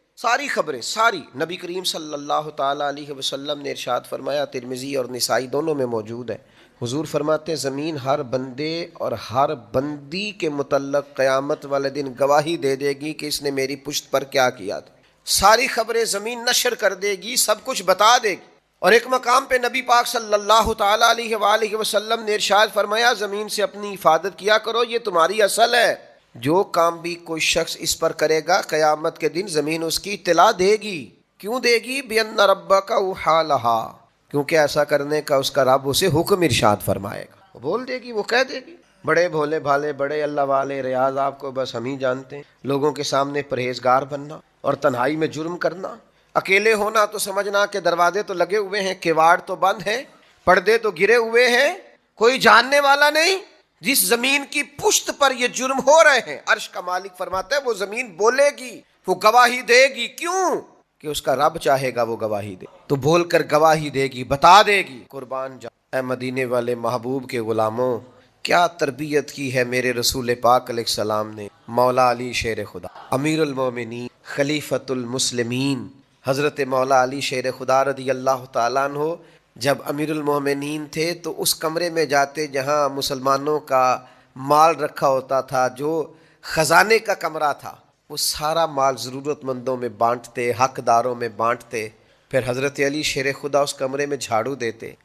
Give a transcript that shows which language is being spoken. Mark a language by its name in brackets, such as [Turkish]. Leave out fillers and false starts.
[Urdu] ساری خبریں ساری. نبی کریم صلی اللہ تعالیٰ علیہ وسلم نے ارشاد فرمایا، ترمذی اور نسائی دونوں میں موجود ہے، حضور فرماتے ہیں زمین ہر بندے اور ہر بندی کے متعلق قیامت والے دن گواہی دے دے گی کہ اس نے میری پشت پر کیا کیا تھا. ساری خبریں زمین نشر کر دے گی، سب کچھ بتا دے گی. اور ایک مقام پہ نبی پاک صلی اللہ تعالیٰ علیہ وآلہ وسلم نے ارشاد فرمایا زمین سے اپنی حفاظت کیا کرو، یہ تمہاری اصل ہے. جو کام بھی کوئی شخص اس پر کرے گا قیامت کے دن زمین اس کی اطلاع دے گی. کیوں دے گی؟ [Arabic] بِأَنَّ رَبَّكَ أَوْحَىٰ لَهَا، [Urdu] کیونکہ ایسا کرنے کا اس کا رب اسے حکم ارشاد فرمائے گا. وہ بول دے گی، وہ کہہ دے گی. بڑے بھولے بھالے، بڑے اللہ والے ریاض آپ کو بس ہم ہی جانتے ہیں. لوگوں کے سامنے پرہیزگار بننا اور تنہائی میں جرم کرنا، اکیلے ہونا تو سمجھنا کہ دروازے تو لگے ہوئے ہیں، کیواڑ تو بند ہیں، پردے تو گرے ہوئے ہیں، کوئی جاننے والا نہیں. جس زمین کی پشت پر یہ جرم ہو رہے ہیں، عرش کا مالک فرماتا ہے وہ زمین بولے گی، وہ گواہی دے گی. کیوں؟ کہ اس کا رب چاہے گا وہ گواہی دے تو بول کر گواہی دے گی، بتا دے گی. قربان جا اے مدینے والے محبوب کے غلاموں، کیا تربیت کی ہے میرے رسول پاک علیہ السلام نے. مولا علی شیر خدا، امیر المومنین، خلیفۃ المسلمین، حضرت مولا علی شیر خدا رضی اللہ تعالیٰ عنہ جب امیر المومنین تھے تو اس کمرے میں جاتے جہاں مسلمانوں کا مال رکھا ہوتا تھا، جو خزانے کا کمرہ تھا، وہ سارا مال ضرورت مندوں میں بانٹتے، حقداروں میں بانٹتے. پھر حضرت علی شیر خدا اس کمرے میں جھاڑو دیتے،